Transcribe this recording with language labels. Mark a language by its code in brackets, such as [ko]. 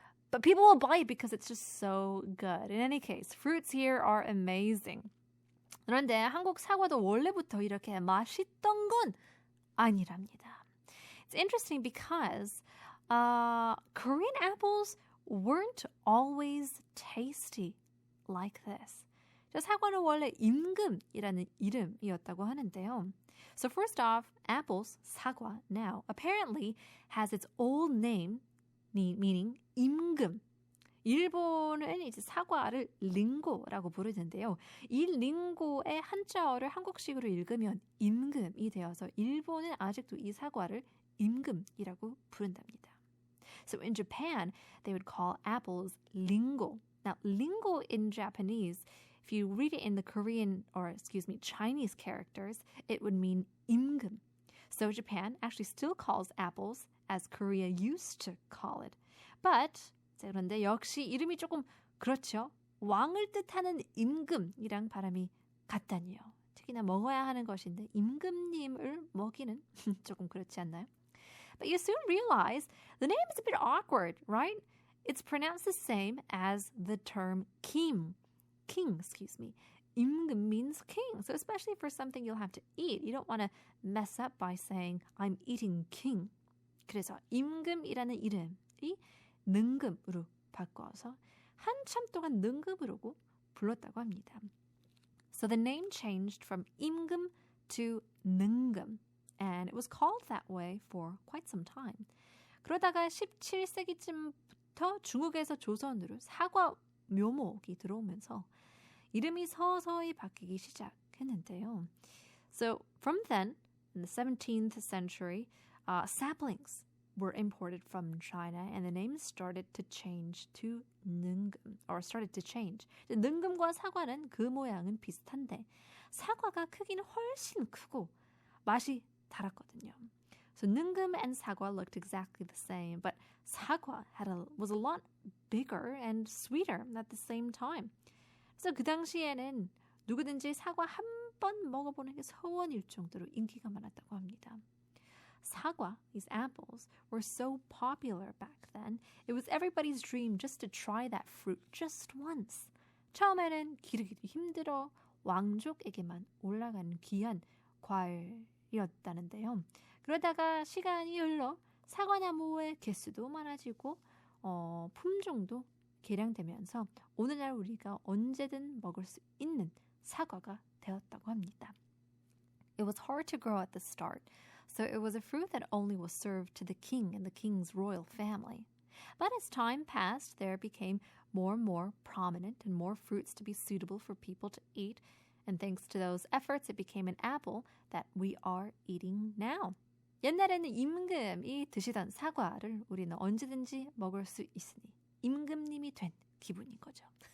[en] But people will buy it because it's just so good. In any case, fruits here are amazing. [ko] 그런데 한국 사과도 원래부터 이렇게 맛있던 건 아니랍니다. [en] It's interesting because Korean apples weren't always tasty like this. [ko] 사과는 원래 임금이라는 이름이었다고 하는데요. [en] So first off, apples, 사과, now apparently has its old name, meaning 임금. [ko] 일본은 이제 사과를 링고라고 부르는데요. 이 링고의 한자어를 한국식으로 읽으면 임금이 되어서 일본은 아직도 이 사과를 임금이라고 부른답니다. [en] So in Japan, they would call apples lingo. Now, lingo in Japanese, if you read it in the Korean, Chinese characters, it would mean 임금. So Japan actually still calls apples as Korea used to call it. [ko] But, 그런데 역시 이름이 조금 그렇죠. 왕을 뜻하는 임금이랑 발음이 같다니요. 특히나 먹어야 하는 것인데 임금님을 먹이는 조금 그렇지 않나요? [en] But you soon realize the name is a bit awkward, right? It's pronounced the same as the term king. 임금 means king. So especially for something you'll have to eat, you don't want to mess up by saying I'm eating king. [ko] 그래서 임금이라는 이름이 능금으로 바꿔서 한참 동안 능금으로 불렀다고 합니다. [en] So the name changed from 임금 to 능금. And it was called that way for quite some time. [ko] 그러다가 17세기쯤부터 중국에서 조선으로 사과 묘목이 들어오면서 이름이 서서히 바뀌기 시작했는데요. [en] So from then, in the 17th century, saplings were imported from China and the name started to change to 능금, or started to change. [ko] 능금과 사과는 그 모양은 비슷한데 사과가 크기는 훨씬 크고 맛이 달았거든요. [en] So 능금 and 사과 looked exactly the same, but 사과 was a lot bigger and sweeter at the same time. [ko] 그래서 그 당시에는 누구든지 사과 한 번 먹어보는 게 소원일 정도로 인기가 많았다고 합니다. [en] 사과, these apples, were so popular back then. It was everybody's dream just to try that fruit just once. [ko] 처음에는 기르기도 힘들어 왕족에게만 올라가는 귀한 과일이었다는데요. 그러다가 시간이 흘러 사과나무의 개수도 많아지고 품종도 개량되면서 오늘날 우리가 언제든 먹을 수 있는 사과가 되었다고 합니다. [en] It was hard to grow at the start, so it was a fruit that only was served to the king and the king's royal family. But as time passed, there became more and more prominent and more fruits to be suitable for people to eat. And thanks to those efforts, it became an apple that we are eating now. [ko] 옛날에는 임금이 드시던 사과를 우리는 언제든지 먹을 수 있으니 임금님이 된 기분인 거죠.